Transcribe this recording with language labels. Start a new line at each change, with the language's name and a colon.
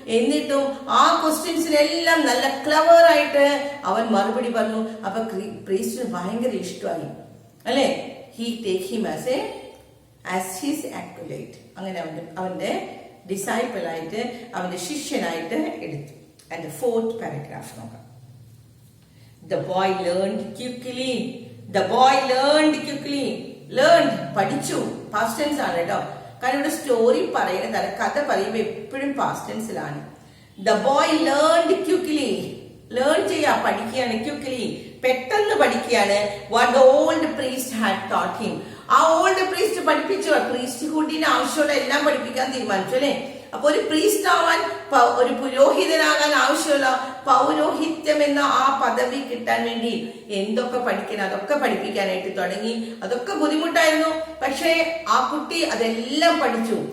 Malayalam: എന്നിട്ടും ആ ക്വസ്റ്റ്യൻസിനെല്ലാം നല്ല ക്ലവർ ആയിട്ട് അവൻ മറുപടി പറഞ്ഞു. അപ്പൊ പ്രീസ്റ്റിന് ഭയങ്കര ഇഷ്ടമായി, അല്ലെ?
English: He take him as a as his acolyte.
Malayalam: അങ്ങനെ അവന്റെ ഡിസൈപ്പിൾ ആയിട്ട്, അവന്റെ ശിഷ്യനായിട്ട് എടുത്തു. ആൻഡ് ഫോർത്ത് പാരഗ്രാഫ് നോക്കാം.
English: The boy learned quickly. The boy learned quickly.
Malayalam: Learned, പഠിച്ചു. പാസ്റ്റ് ടെൻസ് ആണ് കേട്ടോ. കാരണം ഇവിടെ സ്റ്റോറി പറയുന്നത്, കഥ പറയുമ്പോൾ എപ്പോഴും past ടെൻസിലാണ്.
English: The boy learned quickly.
Malayalam: Learn ചെയ്യാ, പഠിക്കുകയാണ്.
English: quickly,
Malayalam: പെട്ടെന്ന് പഠിക്കുകയാണ്.
English: What the old priest had taught him.
Malayalam: ആ ഓൾഡ് പ്രീസ്റ്റ് പഠിപ്പിച്ചു. പ്രീസ്റ്റ്ഹുഡിന് ആവശ്യമുള്ള എല്ലാം പഠിപ്പിക്കാൻ തീരുമാനിച്ചു അല്ലെ. അപ്പൊ ഒരു പ്രീസ്റ്റ് ആവാൻ, ഒരു പുരോഹിതനാകാൻ ആവശ്യമുള്ള പൗരോഹിത്യം എന്ന ആ പദവി കിട്ടാൻ വേണ്ടി എന്തൊക്കെ പഠിക്കണം അതൊക്കെ പഠിപ്പിക്കാനായിട്ട് തുടങ്ങി. അതൊക്കെ ബുദ്ധിമുട്ടായിരുന്നു. പക്ഷേ ആ കുട്ടി അതെല്ലാം പഠിച്ചു.